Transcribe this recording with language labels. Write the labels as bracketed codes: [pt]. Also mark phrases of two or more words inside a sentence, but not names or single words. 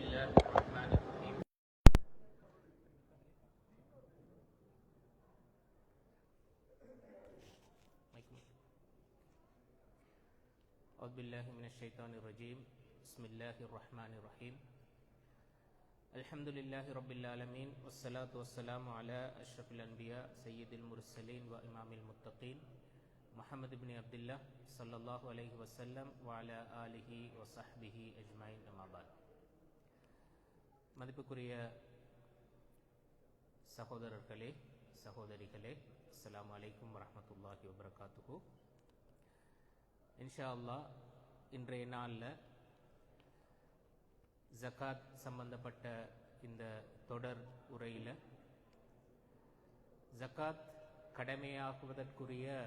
[ar] الرحمن الرحيم أعوذ بالله من الشيطان الرجيم بسم الله الرحمن الرحيم الحمد لله رب العالمين والصلاة والسلام على أشرف الأنبياء سيد المرسلين وإمام المتقين محمد بن عبد الله صلى الله عليه وسلم وعلى آله وصحبه أجمعين أما بعد [ta] மதிப்புக்குரிய சகோதரர்களே சகோதரிகளே [ar] السلام عليكم ورحمة الله وبركاته. إن شاء الله [ta] இன்றைய நாளில் ஜகாத் சம்பந்தப்பட்ட இந்த தொடர் உரையில் ஜகாத் கடமையாகுவதற்குரிய